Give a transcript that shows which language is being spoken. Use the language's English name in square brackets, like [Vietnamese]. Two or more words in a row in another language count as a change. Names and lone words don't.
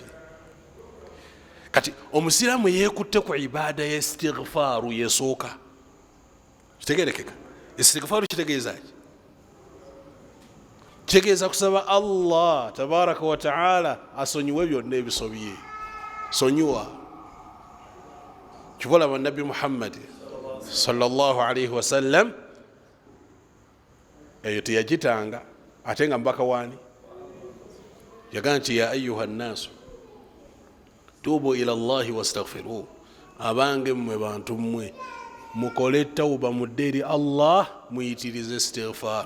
[Ganda] Kati omusiraamu yeekutte ku ibaada ya istighfaaru yesooka, kitegerekeka. Istighfaaru kitegeeza ki? Kitegeeza kusaba [Arabic] الله تبارك وتعالى [Ganda] asonyiwe byonna ebisobye. Sonyiwa kikola bannabbi Muhammad [Arabic] صلى الله عليه وسلم, [Ganda] eyo teyagitanga ate nga mbaka waani? Yagaa nti [Arabic] يا أيها الناس توبوا إلى الله واستغفروه, [Ganda] abange mmwe bantu mmwe mukole tawuba mudde eri Allah muyitirize istighfaaru.